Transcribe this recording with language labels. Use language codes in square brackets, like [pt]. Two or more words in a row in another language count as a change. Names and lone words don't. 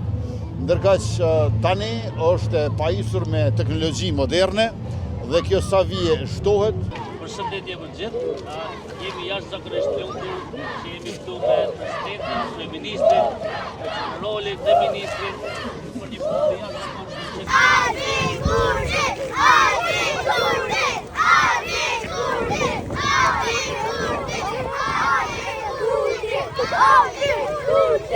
[sq] Ndërkaq tani është e pajisur me teknologji moderne dhe kjo sa vije shtohet. Përshëndetje për gjithë, jemi jashtëzakonisht të lumtur që jemi këtu me presidentin, me ministrin, me generalin dhe ministrin për një punë jashtëzakonisht. Adi Kurdi! Adi Kurdi! Adi Kurdi! Adi Kurdi! Adi Kurdi! Adi Kurdi!